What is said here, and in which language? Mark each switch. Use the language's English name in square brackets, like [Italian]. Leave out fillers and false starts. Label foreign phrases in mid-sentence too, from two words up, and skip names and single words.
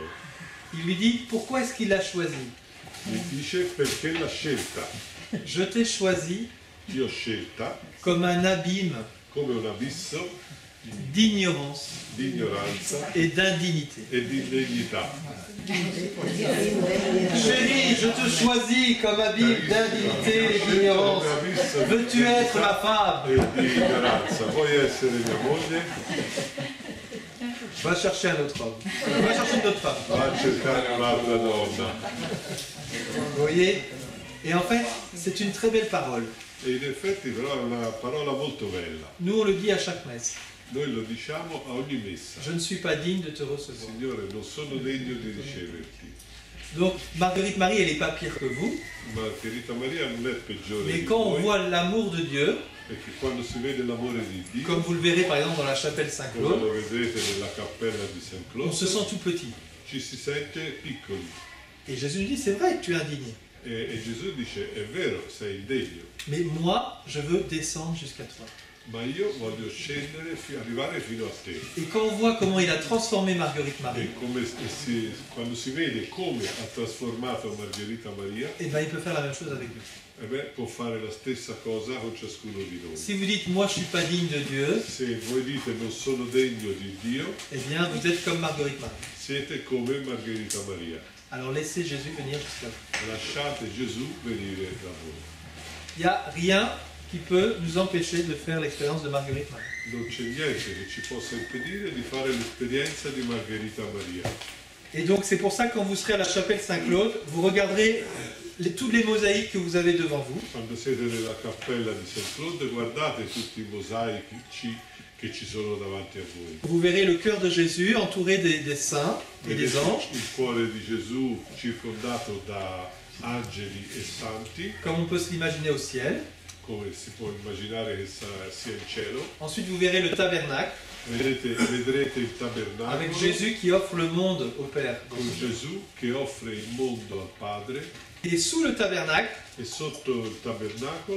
[French] Il lui dit, pourquoi est-ce qu'il l'a choisi? [Italian] Gli dice perché l'ha scelta. [French] Je t'ai choisi [Italian] Io ho scelta [French] comme un abîme [Italian] come un abisso [French] d'ignorance [Italian] di ignoranza [French] et d'indignité. [Italian] e di indegnità. [French] Chérie, je te choisis comme abîme d'indignité et d'ignorance. Veux-tu être ma femme? [Italian] E di ignoranza. Vuoi essere mia moglie? [French] Va chercher un autre homme. Va chercher une autre femme. [Italian] Va a cercare un'altra donna. [French] Vous voyez? Et en fait, c'est une très belle parole. [Italian] E in effetti però è una parola molto bella. [French] Nous, on le dit à chaque messe. [Italian] Noi lo diciamo a ogni messa. [French] Je ne suis pas digne de te recevoir. [Italian] Signore, non sono degno di riceverti. [French] Donc, Marguerite Marie, elle n'est pas pire que vous. [Italian] Margherita Maria non è peggiore [French] Mais [Italian] di [French] quand on [Italian] voi, [French] voit l'amour de Dieu, [Italian] perché quando si vede l'amore di Dio, [French] comme vous le verrez par exemple dans la chapelle [Italian] come [French] Saint-Claude, [Italian] lo vedrete nella cappella di San [French] on se [Italian] Claude, [French] sent tout petit. [Italian] ci si sente piccoli. [French] Et Jésus nous dit, c'est vrai que tu es indigné. [Italian] E Gesù dice, è vero, sei indegno, [French] Mais moi, je veux descendre jusqu'à toi. [Italian] ma io voglio scendere, arrivare fino a te. [French] Et quand on voit comment il a transformé Marguerite Marie, [Italian] E quando si vede come ha trasformato Margherita Maria, [French] eh ben, il peut faire la même chose avec nous. [Italian] può fare la stessa cosa con ciascuno di noi. [French] Si vous dites, moi, je suis pas digne de Dieu, [Italian] Se voi dite non sono degno di Dio, [French] eh bien, vous êtes comme Marguerite Marie. [Italian] siete come Margherita Maria. [French] Alors laissez Jésus venir jusqu'à vous. [Italian] Lasciate Gesù venire da voi. [French] Il n'y a rien qui peut nous empêcher de faire l'expérience de Marguerite Marie. [Italian] Non c'è niente che ci possa impedire di fare l'esperienza di Margherita Maria. [French] Et donc c'est pour ça que quand vous serez à la chapelle Saint-Claude, vous regarderez toutes les mosaïques que vous avez devant vous. [Italian] Quando siete nella cappella di San Claude, guardate tutti i mosaici che ci sono davanti a voi. [French] Vous verrez le cœur de Jésus entouré des saints et des [Italian] Vedete [French] anges, [Italian] il cuore di Gesù circondato da angeli e santi, [French] comme on peut se l'imaginer au ciel. [Italian] come si può immaginare che sia in cielo. [French] Ensuite vous verrez le tabernacle, [Italian] Vedrete il [French] avec [Italian] tabernacolo [French] Jésus qui offre le monde au Père. [Italian] con Gesù che offre il mondo al Padre, [French] Et sous le tabernacle, [Italian] e sotto il tabernacolo